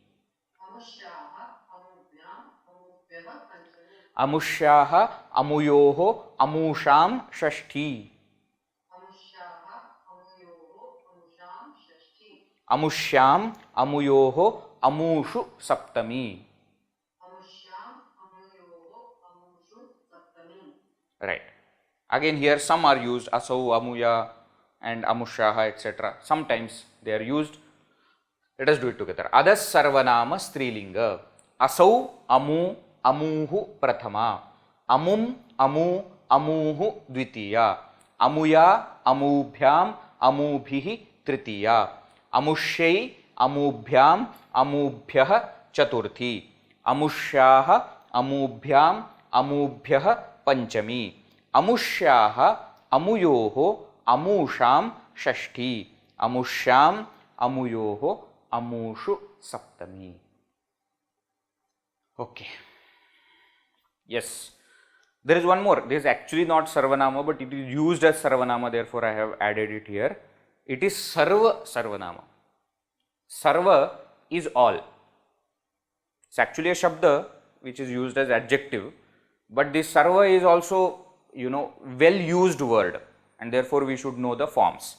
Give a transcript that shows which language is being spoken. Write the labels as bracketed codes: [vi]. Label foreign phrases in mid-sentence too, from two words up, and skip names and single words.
[sa] अमुष्याः अमुयोः अमीषाम् षष्ठी. अमुष्याम् अमुयोः अमूषु सप्तमी. [en] Right. Again here some are used [sa] असौ, अमुया [en] and Amushaha etc. Sometimes they are used. Let us do it together. [sa] अदस् सर्वनाम स्त्रीलिङ्ग। असौ अमू अमूः प्रथमा. अमूम् अमू अमूः द्वितीया. अमुया अमूभ्याम् अमूभिः तृतीया. अमुष्यै अमूभ्याम् अमूभ्यः चतुर्थी. अमुष्याः अमूभ्याम् अमूभ्यः पञ्चमी. अमुष्याः अमुयोः अमीषाम् षष्ठी. अमुष्याम् अमुयोः अमूषु सप्तमी. [en] Okay. Yes. There is one more. This is actually not Sarvanama, but it is used as Sarvanama, therefore I have added it here. It is [sa] सर्व सर्वनाम. [en] Sarva is all. It's actually a Shabda which is used as adjective, but this Sarva is also, well used word, and therefore we should know the forms.